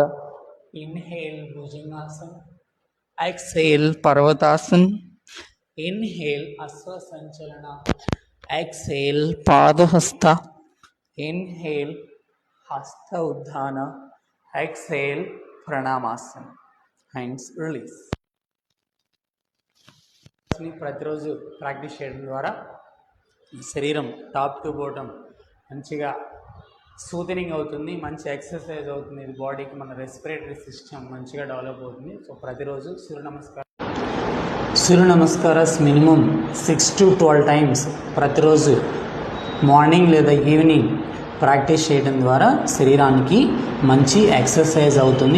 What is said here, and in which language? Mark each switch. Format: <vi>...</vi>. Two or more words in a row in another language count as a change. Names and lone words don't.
<en>inhale Bhujangasana. exhale Parvatasana. inhale Ashwa Sanchalana. exhale Padahasta. inhale Hasta Uttana. exhale Pranamasana. hands release.</en> <te>ప్రతిరోజు ప్రాక్టీస్ చేయడం ద్వారా శరీరం</te> <en>top to bottom</en> <te>మంచిగా సూదనింగ్ అవుతుంది, మంచి ఎక్సర్సైజ్ అవుతుంది. ఇది బాడీకి మన</te> <en>respiratory system</en> <te>మంచిగా డెవలప్ అవుతుంది. సో ప్రతిరోజు సూర్య నమస్కారాస్</te> <en>minimum 6 to 12 times</en> <te>ప్రతిరోజు మార్నింగ్ లేదా ఈవినింగ్ ప్రాక్టీస్ చేయడం ద్వారా శరీరానికి మంచి ఎక్సర్సైజ్ అవుతుంది.</te>